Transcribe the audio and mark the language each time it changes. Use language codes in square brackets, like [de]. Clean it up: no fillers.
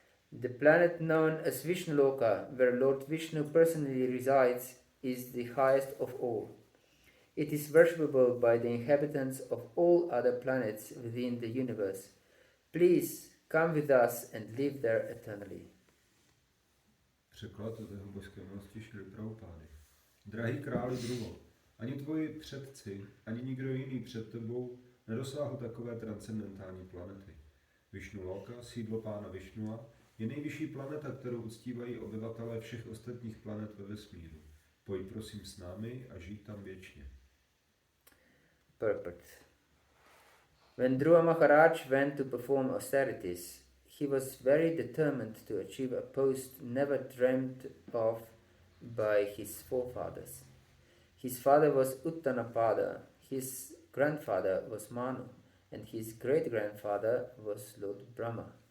[en] The planet known as Vishnuloka, where Lord Vishnu personally resides, is the highest of all. It is worshipable by the inhabitants of all other planets within the universe. Please come with us and live there eternally. [cs] Překlad od jeho božské milosti Šrily Prabhupády. Drahý králi Dhruvo, ani tvoji předci, ani nikdo jiný před tebou nedosáhl takové transcendentální planety. Višnu Loka, sídlo pána Višnua, je nejvyšší planeta, kterou uctívají obyvatelé všech ostatních planet ve vesmíru. Pojď prosím s námi a žij tam věčně. [en] Purport. When Dhruva Maharaj went to perform austerities, he was very determined to achieve a post never dreamt of by his forefathers. His father was Uttanapada, his grandfather was Manu, and his great-grandfather was Lord Brahma.